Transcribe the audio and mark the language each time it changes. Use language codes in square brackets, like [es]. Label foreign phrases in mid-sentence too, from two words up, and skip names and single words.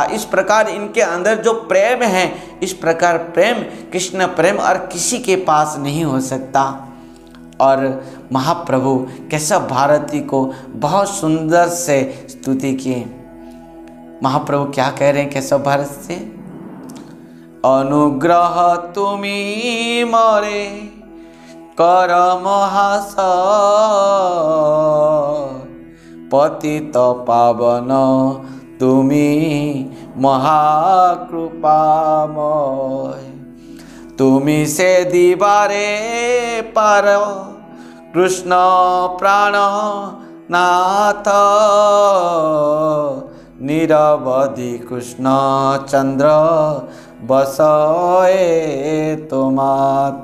[hi] इस प्रकार इनके अंदर जो प्रेम है, इस प्रकार प्रेम, कृष्ण प्रेम और किसी के पास नहीं हो सकता। और महाप्रभु केशव भारती को बहुत सुंदर से स्तुति किए। महाप्रभु क्या कह रहे हैं केशव भारत से? [bn] অনুগ্রহ তুমি মোরে কর মহাশয়, পতিত পাবন তুমি মহাকৃপাময়। তুমি সে দিবারে পার কৃষ্ণ প্রাণ নাথ, নিরবধি কৃষ্ণ চন্দ্র বসয়ে তোমাত।